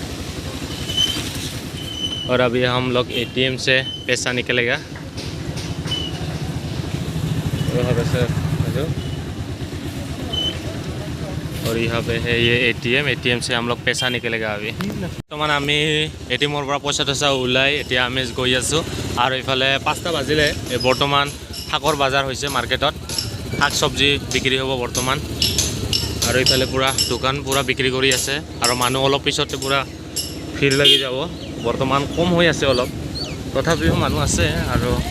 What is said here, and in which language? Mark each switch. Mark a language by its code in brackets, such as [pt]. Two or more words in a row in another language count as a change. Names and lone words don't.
[hi] और अभी हम लोग एटीएम से पैसा निकलेगा और यहाँ पे है ये एटीएम से हम लोग पैसा निकलेगा अभी। [as] বৰ্তমান আমি एटीएমৰ পৰা পইচা টইচা ওলাই এতিয়া আমি গৈ আছোঁ আৰু ইফালে 5টা বাজিলে বৰ্তমান শাকৰ বজাৰ হৈছে মাৰ্কেটত শাক চব্জি বিক্ৰী হ'ব বৰ্তমান আৰু ইফালে পুৰা দোকান পুৰা বিক্ৰী কৰি আছে আৰু মানুহ অলপ পিছতে পুৰা ভিৰ লাগি যাব বৰ্তমান কম হৈ আছে অলপ তথাপিও মানুহ আছে আৰু